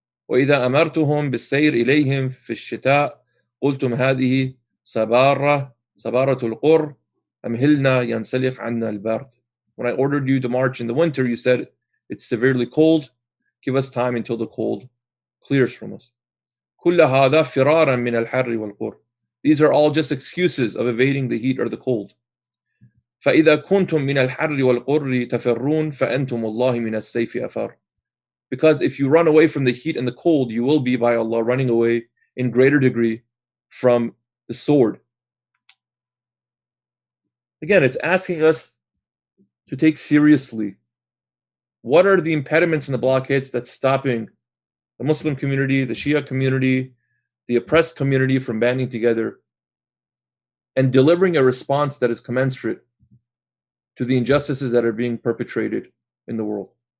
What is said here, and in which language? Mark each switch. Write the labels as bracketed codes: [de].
[ar] وَإِذَا أَمَرْتُهُمْ بِالسَّيْرِ إِلَيْهِمْ فِي الشِّتَاءِ قُلْتُمْ هَذِهِ صَبَارَةُ الْقُرِّ أَمْهِلْنَا يَنْسَلِخْ عَنَّا الْبَرْدِ. [en] When I ordered you to march in the winter, you said, it's severely cold. Give us time until the cold clears from us. [ar] كل هذا فرارا من الحر والقر. [en] These are all just excuses of evading the heat or the cold. [ar] فإذا كنتم من الحر والقر تفرون فأنتم الله من السيف أفر. [en] Because if you run away from the heat and the cold, you will be, by Allah, running away in greater degree from the sword. Again, it's asking us to take seriously what are the impediments and the blockades that's stopping the Muslim community, the Shia community, the oppressed community from banding together and delivering a response that is commensurate to the injustices that are being perpetrated in the world.